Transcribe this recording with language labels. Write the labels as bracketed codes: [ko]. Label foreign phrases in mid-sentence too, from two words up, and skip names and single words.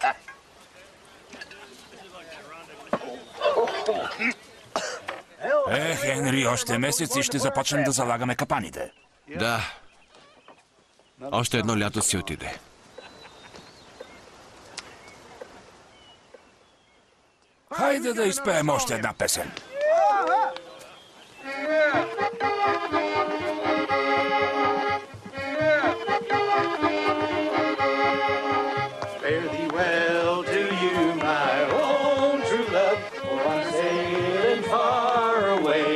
[bg] Хенри, още месец и ще започнем да залагаме капаните. Да. Още едно лято си отиде. Хайде да изпеем още една песен. [en] Fare thee well to you, my own true love, for I'm sailing far away.